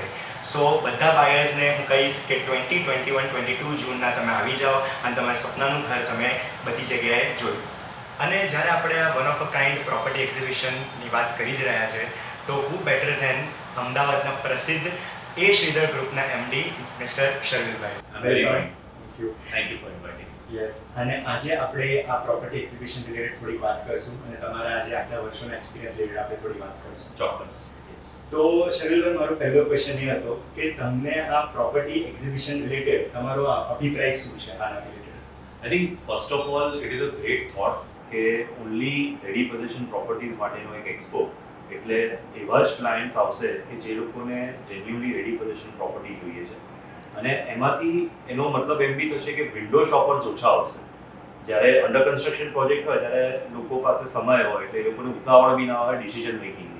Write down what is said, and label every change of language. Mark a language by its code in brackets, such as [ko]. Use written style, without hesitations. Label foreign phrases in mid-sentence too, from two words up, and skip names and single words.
[gu] સો બધા બાયર્સને હું કહીશ કે 2021-22 જૂનના તમે આવી જાઓ અને તમારા સપનાનું ઘર તમે બધી જગ્યાએ જોયું. અને જ્યારે આપણે આ [en] one of a kind property exhibitionની [gu] વાત કરી જ રહ્યા છે તો હું [en] better than [gu] અમદાવાદના પ્રસિદ્ધ એ શ્રીધર ગ્રુપના એમડી મિસ્ટર શર્વિલભાઈ. [en] Thank you for inviting. [gu] યસ, અને આજે આપણે આ [en] property exhibition related [gu] થોડી વાત કરીશું અને તમારા આજે આટલા વર્ષોના [en] experience related [gu] આપણે થોડી વાત કરીશું. ચોક્કસ. તો શર્વિલભાઈ, મારો પહેલો ક્વેશ્ચન એ હતો કે તમને આ [en] property exhibition related [gu] તમારો અભિપ્રાય શું છે આના રિલેટેડ? [en] I think first of all it is a great thought [gu] કે [en] only ready possession properties [gu] માટેનો એક એક્સપો, એટલે એવા જ ક્લાયન્ટ્સ આવશે કે જે લોકોને [en] genuinely ready possession property [gu] જોઈએ છે. અને એમાંથી એનો મતલબ એમ બી થશે કે [en] window shoppers [gu] ઓછા આવશે. જ્યારે [en] under construction project [gu] હોય ત્યારે લોકો પાસે સમય હોય એટલે એ લોકોને ઉતાવળ બી ના હોય [en] decision makingની.